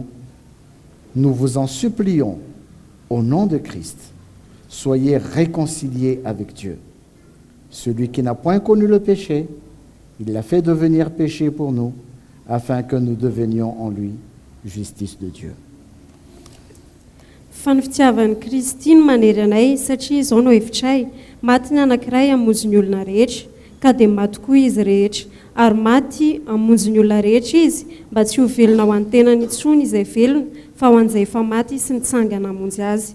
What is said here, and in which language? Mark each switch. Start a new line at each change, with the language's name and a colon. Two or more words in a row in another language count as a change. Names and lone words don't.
French: Nous vous en supplions, au nom de Christ, soyez réconciliés avec Dieu. Celui qui n'a point connu le péché, il l'a fait devenir péché pour nous, afin que nous devenions en lui justice de Dieu.
Malagasy: Fa ny fitiavan'i Kristy no manery anay satria izao no hevitray maty ny anankiray hamonjy ny olona rehetra, ka dia maty koa izy rehetra, ary maty hamonjy ny olona rehetra izy mba tsy ho velona ho an'ny tenany intsony izay velona, fa ho an'izay efa maty sy nitsangana hamonjy azy.